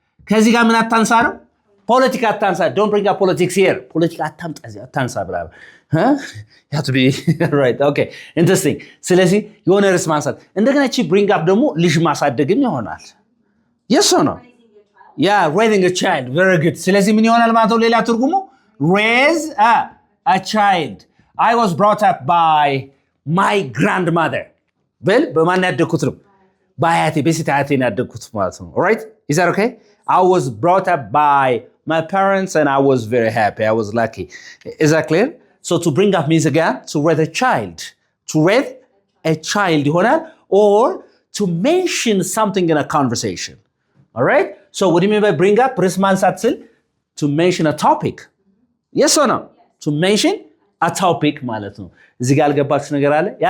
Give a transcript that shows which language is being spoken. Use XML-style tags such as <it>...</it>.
<am>ከዚህ ጋር ምን አታንሳ ነው? ፖለቲካ አታንሳ.</am> <en>don't bring up politics here.</en> <am>ፖለቲካ አታምጣ እዚህ አታንሳ ብላ</am> <en>you have to be right. okay, interesting.</en> <am>ስለዚህ የሆነ ርዕስ ማንሳት እንደገና እቺ bring up ደግሞ ልጅ ማሳደግም ይሆናል።</am> <en>yes or no? yeah, raising a child. very good.</en> <am>ስለዚህ ምን ይሆናል ማለት ነው? ሌላ ትርጉሙ</am> <en>raise a child. I was brought up by my grandmother.</en> <am>በል በማን ያደግኩት ነው? በአያቴ በሴት አያቴ ያደግኩት ማለት ነው።</am> <en>alright, is that okay? I was brought up by my parents and I was very happy. I was lucky. Is that clear? So to bring up means again to raise a child. To raise a child ይሆናል or to mention something in a conversation. Alright? So what do you mean by bring up?</en> <am>ርዕስ ማንሳት ስል</am> <en>to mention a topic. Yes or no? To mention a topic</en> <am>ማለት ነው። እዚህ ጋር ያልገባችሁ ነገር አለ?</am>